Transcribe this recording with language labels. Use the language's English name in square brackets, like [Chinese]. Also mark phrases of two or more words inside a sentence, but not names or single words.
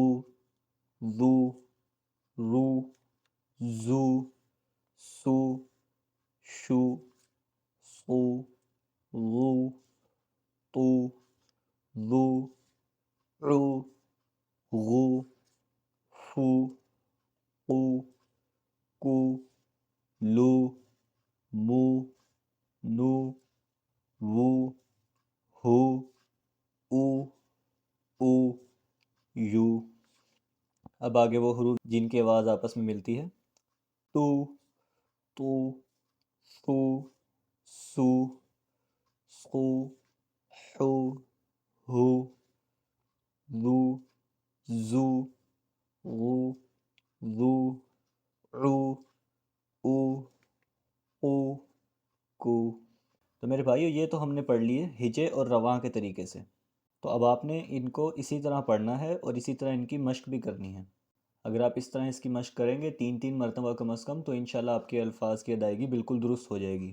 [Urdu] ذو، رو، زو، سو، شو، صو، غو، طو، ذو، عو، غو، فو، قو، کو، لو، مو، نو، وو، ہو، او، او، یو۔ اب آگے وہ حروف جن کی آواز آپس میں ملتی ہے۔ تو، تو، ثو، سو، صو، حو، ہو، ذو، زو، غو، ذو، عو، او، او، کو۔ تو میرے بھائیو، یہ تو ہم نے پڑھ لیے ہجے اور رواں کے طریقے سے۔ تو اب آپ نے ان کو اسی طرح پڑھنا ہے اور اسی طرح ان کی مشق بھی کرنی ہے۔ اگر آپ اس طرح اس کی مشق کریں گے 3 مرتبہ کم از کم، تو انشاءاللہ آپ کے الفاظ کی ادائیگی بالکل درست ہو جائے گی۔